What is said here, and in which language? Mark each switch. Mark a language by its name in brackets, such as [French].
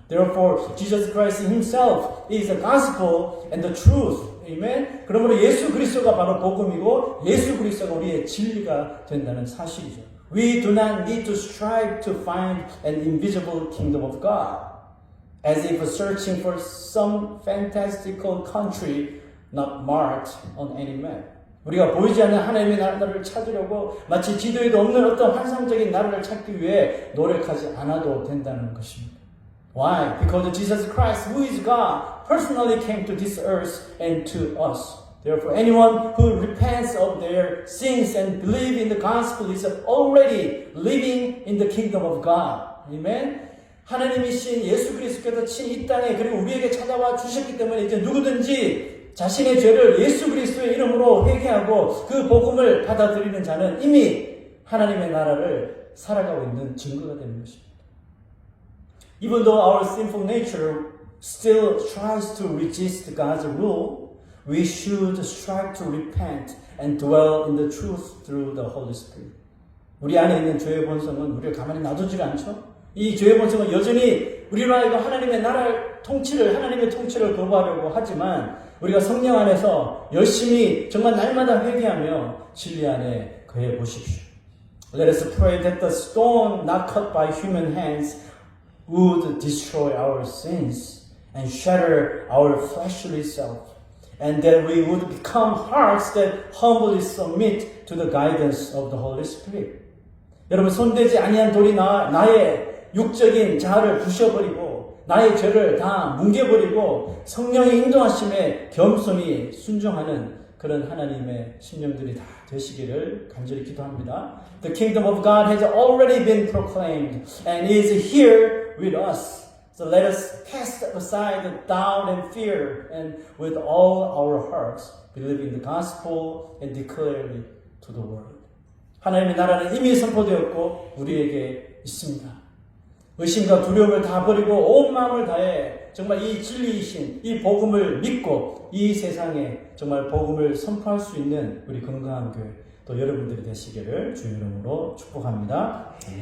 [English] Therefore, Jesus Christ Himself is the gospel and the truth. [Korean] 아멘. 그러므로 예수 그리스도가 바로 복음이고 예수 그리스도가 우리의 진리가 된다는 사실이죠. [English] We do not need to strive to find an invisible kingdom of God, as if searching for some fantastical country not marked on any map. [Korean] 우리가 보이지 않는 하나님의 나라를 찾으려고 마치 지도에도 없는 어떤 환상적인 나라를 찾기 위해 노력하지 않아도 된다는 것입니다. [English] Why? Because Jesus Christ, who is God, personally came to this earth and to us. Therefore, anyone who repents of their sins and believes in the gospel is already living in the kingdom of God. Amen? [Korean] 하나님이신 예수 그리스도께서 친히 이 땅에 그리고 우리에게 찾아와 주셨기 때문에 이제 누구든지 자신의 죄를 예수 그리스도의 이름으로 회개하고 그 복음을 받아들이는 자는 이미 하나님의 나라를 살아가고 있는 증거가 되는 것입니다. [English] Even though our sinful nature still tries to resist God's rule, we should strive to repent and dwell in the truth through the Holy Spirit. [Korean] 우리 안에 있는 죄의 본성은 우리를 가만히 놔두지가 않죠. 이 죄의 본성은 여전히 우리로 하여금 하나님의 하나님의 통치를 거부하려고 하지만 우리가 성령 안에서 열심히 정말 날마다 회개하며 진리 안에 거해 보십시오. [English] Let us pray that the stone not cut by human hands would destroy our sins and shatter our fleshly self, and that we would become hearts that humbly submit to the guidance of the Holy Spirit. [Korean] 여러분 손대지 아니한 돌이 나의 육적인 자아를 부셔버리고 나의 죄를 다 뭉개버리고 성령의 인도하심에 겸손히 순종하는 그런 하나님의 심령들이 다 되시기를 간절히 기도합니다. [English] The kingdom of God has already been proclaimed and is here with us. So let us cast aside the doubt and fear and with all our hearts believe in the gospel and declare it to the world. [Korean] 하나님의 나라는 이미 선포되었고 우리에게 있습니다. 의심과 두려움을 다 버리고 온 마음을 다해 정말 이 진리이신 이 복음을 믿고 이 세상에 정말 복음을 선포할 수 있는 우리 건강한 교회 또 여러분들이 되시기를 주의 이름으로 축복합니다.